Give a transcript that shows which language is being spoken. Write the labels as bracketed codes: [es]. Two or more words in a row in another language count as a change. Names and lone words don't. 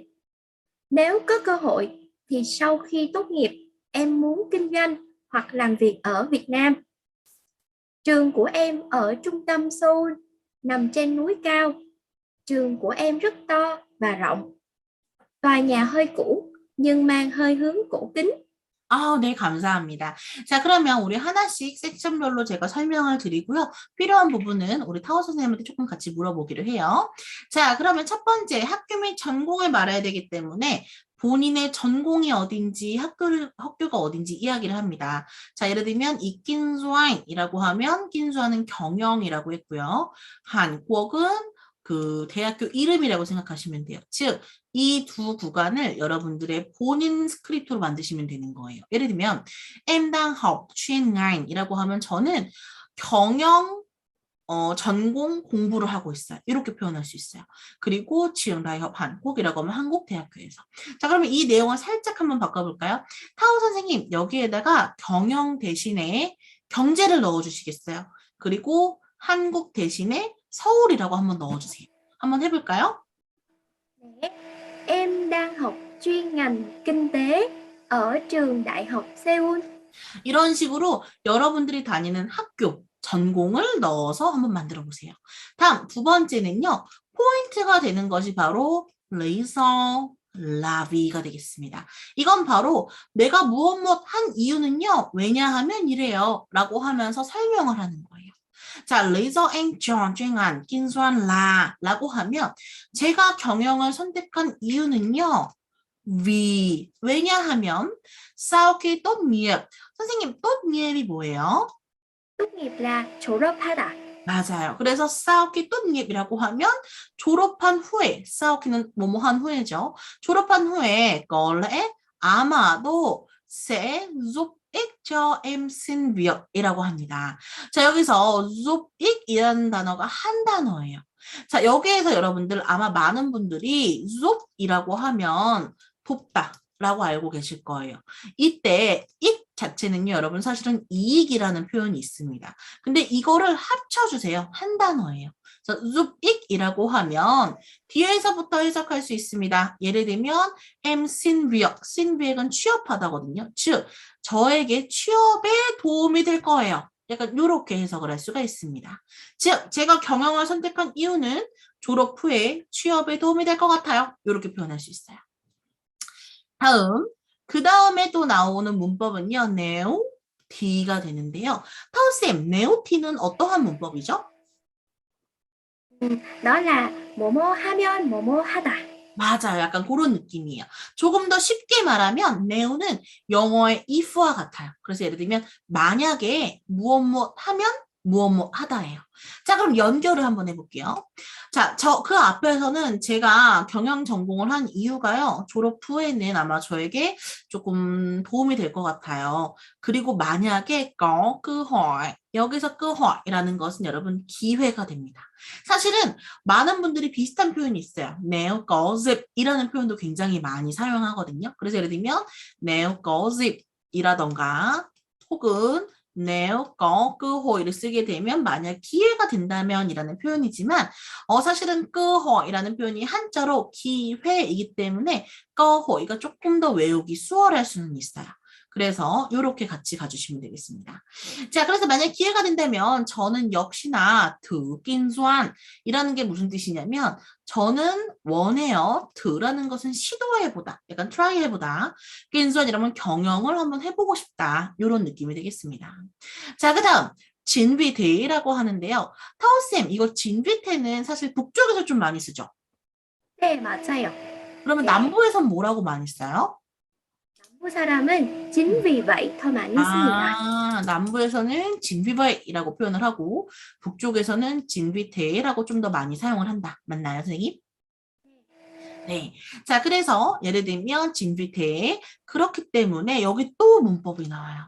[vi] Nếu có cơ hội thì sau khi tốt nghiệp, em muốn kinh doanh hoặc làm việc ở Việt Nam. Trường của em ở trung tâm Seoul, nằm trên núi cao. Trường của em rất to và rộng. Tòa nhà hơi cũ nhưng mang hơi hướng cổ kính. [ko] 네, 감사합니다. 자, 그러면 우리 하나씩 섹션별로 제가 설명을 드리고요. 필요한 부분은 우리 타워 선생님한테 조금 같이 물어보기로 해요. 자, 그러면 첫 번째, 학교 및 전공을 말해야 되기 때문에 본인의 전공이 어딘지, 학교가 어딘지 이야기를 합니다. 자, 예를 들면 이 낀수아인이라고 하면 낀수아는 경영이라고 했고요. 한국은 그 대학교 이름이라고 생각하시면 돼요. 즉, 이 두 구간을 여러분들의 본인 스크립트로 만드시면 되는 거예요. 예를 들면, [vi] em đang học chuyên ngành [ko] 이라고 하면 저는 경영 전공 공부를 하고 있어요. 이렇게 표현할 수 있어요. 그리고 지영다이협 한국이라고 하면 한국 대학교에서. 자, 그러면 이 내용을 살짝 한번 바꿔볼까요? 타오 선생님, 여기에다가 경영 대신에 경제를 넣어주시겠어요? 그리고 한국 대신에 서울이라고 한번 넣어주세요. 한번 해볼까요? 네. [vi] Em đang học chuyên ngành kinh tế ở trường Đại học Seoul. [ko] 이런 식으로 여러분들이 다니는 학교, 전공을 넣어서 한번 만들어 보세요. 다음 두 번째는요. 포인트가 되는 것이 바로 레이서 라비가 되겠습니다. 이건 바로 내가 무엇 한 이유는요. 왜냐하면 이래요. 라고 하면서 설명을 하는 거예요. 자, 레이저 앤 [vi] chuyên ngành kinh doanh là [ko] 라고 하면 제가 경영을 선택한 이유는요. 왜냐하면 [vi] sau khi tốt nghiệp [ko] 선생님 [vi] tốt nghiệp [ko] 이 뭐예요? [vi] Tốt nghiệp là 졸업하다. [ko] 맞아요. 그래서 [vi] sau khi tốt nghiệp [ko] 이라고 하면 졸업한 후에 [vi] sau khi [ko] 는 뭐뭐 한 후에죠. 졸업한 후에 [vi] có lẽ [ko] 아마도 [vi] sẽ giúp ích cho em xin việc [ko] 이라고 합니다. 자, 여기서 [vi] giúp ích [ko] 이라는 단어가 한 단어예요. 자, 여기에서 여러분들 아마 많은 분들이 giúp 이라고 하면 돕다 라고 알고 계실 거예요. 이때 익 자체는요, 여러분 사실은 이익이라는 표현이 있습니다. 근데 이거를 합쳐주세요. 한 단어예요. 그래서 줍익이라고 하면 뒤에서부터 해석할 수 있습니다. 예를 들면 [vi] em xin việc [ko] 은 취업하다거든요. 즉 저에게 취업에 도움이 될 거예요. 약간 이렇게 해석을 할 수가 있습니다. 즉 제가 경영을 선택한 이유는 졸업 후에 취업에 도움이 될 것 같아요. 이렇게 표현할 수 있어요. 다음, 그 다음에 또 나오는 문법은요, 네오티가 되는데요. 타우쌤, 네오티는 어떠한 문법이죠? [vi] Đó là [ko] 뭐뭐 하면 뭐뭐 하다. 맞아요. 약간 그런 느낌이에요. 조금 더 쉽게 말하면 네오는 영어의 if와 같아요. 그래서 예를 들면 만약에 무엇 하면 무엇 하다예요. 자, 그럼 연결을 한번 해볼게요. 자, 그 앞에서는 제가 경영 전공을 한 이유가요. 졸업 후에는 아마 저에게 조금 도움이 될 것 같아요. 그리고 만약에 여기서 이라는 것은 여러분 기회가 됩니다. 사실은 많은 분들이 비슷한 표현이 있어요. [vi] nếu có dịp [ko] 이라는 표현도 굉장히 많이 사용하거든요. 그래서 예를 들면 [vi] nếu có dịp [ko] 이라던가 혹은 [vi] nếu có cơ hội [ko] 를 쓰게 되면 만약 기회가 된다면 이라는 표현이지만 사실은 [vi] cơ hội [ko] 이라는 표현이 한자로 기회이기 때문에 [vi] cơ hội [ko] 가 조금 더 외우기 수월할 수는 있어요. 그래서 이렇게 같이 가주시면 되겠습니다. 자, 그래서 만약 기회가 된다면 저는 역시나 드긴수한이라는 게 무슨 뜻이냐면 저는 원해요. 드라는 것은 시도해보다, 약간 try 해보다. 긴수한이라면 경영을 한번 해보고 싶다. 이런 느낌이 되겠습니다. 자, 그 다음 진비대라고 하는데요. 타오쌤, 이거 진비대는 사실 북쪽에서 좀 많이 쓰죠? 네, 맞아요. 그러면 네. 남부에선 뭐라고 많이 써요? 남부 사람은 [vi] chính vì vậy [ko] 더 많이 씁니다. 남부에서는 진비바이라고 표현을 하고 북쪽에서는 진비대라고 좀 더 많이 사용을 한다. 맞나요, 선생님? 네. 자, 그래서 예를 들면 진비대 그렇기 때문에 여기 또 문법이 나와요.